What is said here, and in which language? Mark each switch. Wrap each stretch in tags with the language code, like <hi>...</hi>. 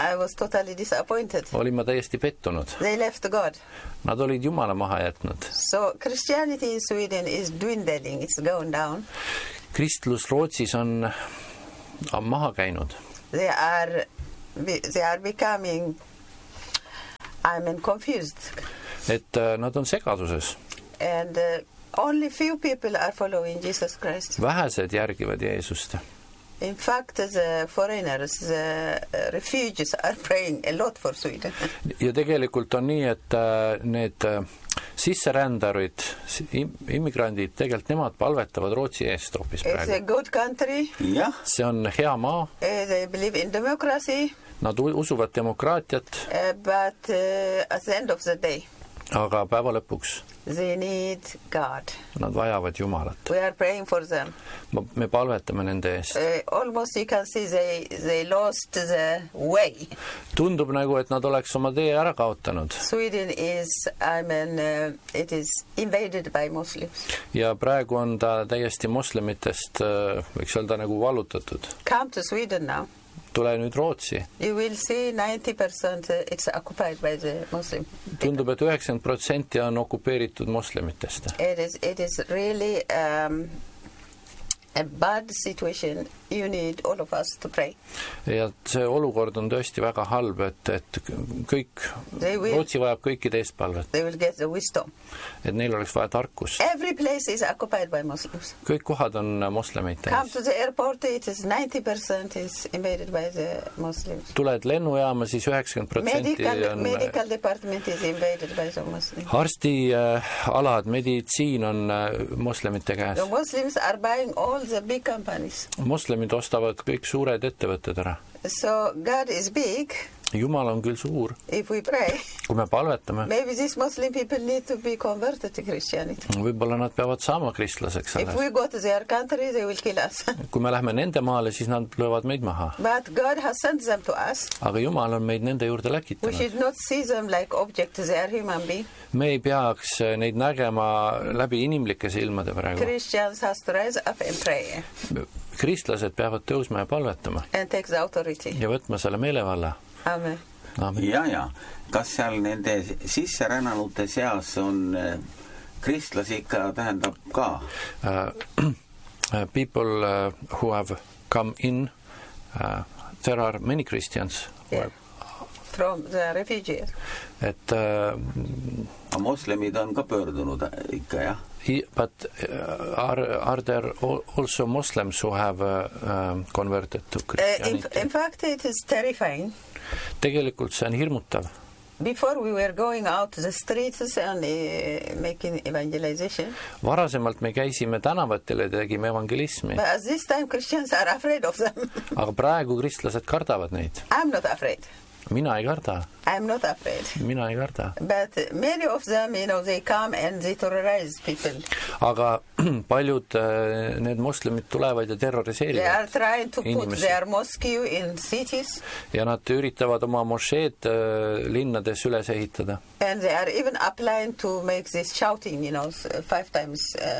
<en>I was totally disappointed.</en> <et>Olin ma täiesti pettunud.</et> <en>They left God.</en> <et>Nad olid Jumala maha jätnud.</et> <en>So Christianity in Sweden is dwindling, it's going down.</en> <et>Kristlus Rootsis on, on maha käinud.</et> <en>They are becoming, I mean, confused.</en> <et>Et nad on segaduses.</et> <en>And only few people are following Jesus Christ.</en> <et>Vähesed järgivad Jeesust.</et> <en>In fact, the foreigners, the refugees are praying a lot for Sweden.</en> <et>Ja tegelikult on nii, et need sisserändarid, immigrandid, tegelikult nemad palvetavad Rootsi eest hoopis praegu.</et> <en>It's a good country. Yeah.</en> <et>See on hea maa.</et> <en>They believe in democracy.</en> <et>Nad usuvad demokraatiat.</et> <en>But at the end of the day.</en> <et>Aga päeva lõpuks.</et> <en>They need God.</en> <et>Nad vajavad Jumalat.</et> <en>We are praying for them.</en> <et>Me palvetame nende eest.</et> <en>Almost you can see they lost the way.</en> <et>Tundub nagu, et nad oleks oma tee ära kaotanud.</et> <en>Sweden is, I mean, it is invaded by Muslims.</en> <et>Ja praegu on ta täiesti muslimitest, võiks öelda, nagu valutatud.</et> <en>Come to Sweden now.</en> <et>Tule nüüd Rootsi.</et> <en>You will see 90% it's occupied by the Muslim.</en> <et>Tundub, et 90% on okupeeritud muslimitest.</et> <en>It is really a bad situation. You need all of us to pray.</en> <et>Ja see olukord on tõesti väga halb, et kõik, will, Rootsi vajab kõiki teist palvet.</et> <en>They will get the wisdom.</en> <et>Et neil oleks vaja tarkus.</et> <en>Every place is occupied by Muslims.</en> <et>Kõik kohad on muslimeid täis.</et> <en>Come to the airport, it is 90% is invaded by the Muslims.</en> <et>Tuled lennujaama, siis 90%</et> <en>medical department is invaded by the Muslims.</en> <et>Arsti alad, meditsiin on muslimite käes.</et> <en>The Muslims are buying all the big companies.</en> <et>Muslimid ostavad kõik suured ettevõtted ära.</et> <en>So God is big.</en> <et>Jumal on küll suur.</et> <en>If we pray.</en> <et>Kui me palvetame.</et> <en>Maybe these Muslim people need to be converted to Christianity.</en> <et>Võibolla nad peavad saama kristlaseks.</et> <en>If we go to their country, they will kill us.</en> <et>Kui me läheme nende maale, siis nad löövad meid maha.</et> <en>But God has sent them to us.</en> <et>Aga Jumal on meid nende juurde läkitanud.</et> <en>We should not see them like objects, they are human beings.</en> <et>Me ei peaks neid nägema läbi inimlike silmade praegu.</et> <en>Christians has to rise up and pray.</en> <et>Kristlased peavad tõusma ja palvetama.</et> <en>And take the authority.</en> <et>Ja võtma selle meelevalla.</et> <en>Amen.</en> <et>Amen. Ja. Kas seal nende sisserännanute seas on kristlasi ikka tähendab ka?</et> <en>People who have come in, there are many Christians. Yeah. From the refugees.</en> <et>Et, Moslemid on ka pöördunud ikka, jah?</et> <en>But are there also Muslims who have converted to Christianity? In fact, it is terrifying.</en> <et>Tegelikult see on hirmutav.</et> <en>Before we were going out to the streets and making evangelization.</en> <et>Varasemalt me käisime tänavatele ja tegime evangelismi.</et> <en>But at this time Christians are afraid of them.</en> <et>Aga praegu kristlased kardavad neid.</et> <en>I'm not afraid.</en> <et>Mina ei karda.</et> <en>I'm not afraid.</en> <et>Mina ei karda.</et> <en>But many of them, you know, they come and they terrorize people.</en> <et>Aga paljud need muslimid tulevad ja terroriseerivad.</et> <en>They are trying to</en> <et>inimesi.</et> <en>Put their mosque in cities.</en> <et>Ja nad üritavad oma mosheed linnades üles ehitada.</et> <en>And they are even applying to make this shouting, you know, 5 times.</en>